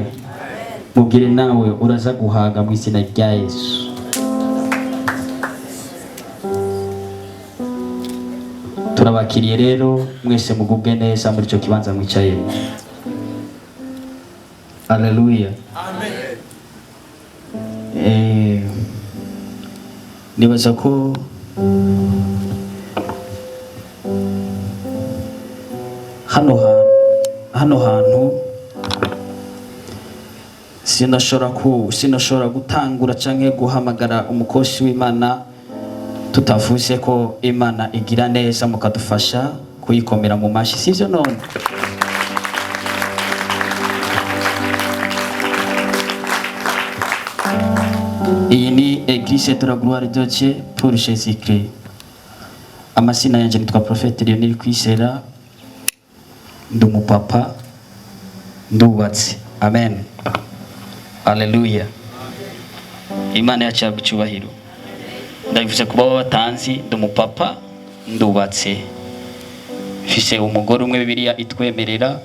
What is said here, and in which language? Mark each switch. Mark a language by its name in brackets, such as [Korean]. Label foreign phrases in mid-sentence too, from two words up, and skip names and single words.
[Rundi] Mubwire nawe uraza guhaga mu izina rya Yesu. Turabakiriye rero mwese mugubwe neza muri cyo kibanza mwicaye. Haleluya. Amen. Nibaza ko hano hantu sinashobora gutangura canke guhamagara umukozi w'Imana tutavuze ko Imana igira neza mukadufasha kuyikomera mu mashi, sivyo none? Iyi ni Église de la Gloire de Dieu pour Jésus-Christ. Amasina yanje nitwa Prophète Lionel Kwizera. Ndi umupapa, ndubatse. Amen. Haleluya. Imana yacu icubahiro. ndabivuze kuba batanzi ndumupapa ndubatse mfise umugore umwe Bibiliya itwemerera.